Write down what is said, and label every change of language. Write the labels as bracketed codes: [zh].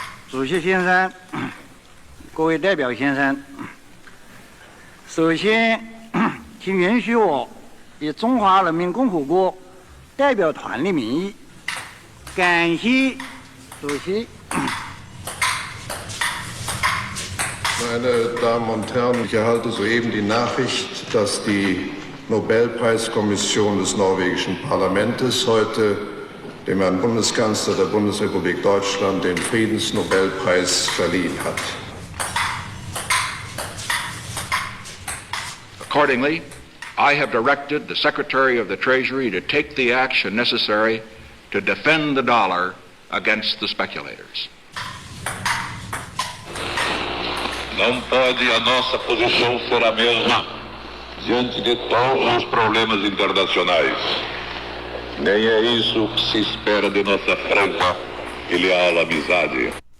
[zh] 主席先生，各位代表先生，首先，请允许我以中华人民共和国代表团的名义，感谢主席。 [de] Meine Damen und Herren, ich erhalte soeben die Nachricht, dass die Nobelpreiskommission des norwegischen Parlaments heute dem Herrn Bundeskanzler der Bundesrepublik Deutschland den Friedensnobelpreis verliehen hat. [en] Accordingly, I have directed the Secretary of the Treasury to take the action necessary to defend the dollar against the speculators. [pt] Não pode a nossa posição ser a mesma diante de todos os problemas internacionais. Nem é isso que se espera de nossa franca e leal amizade.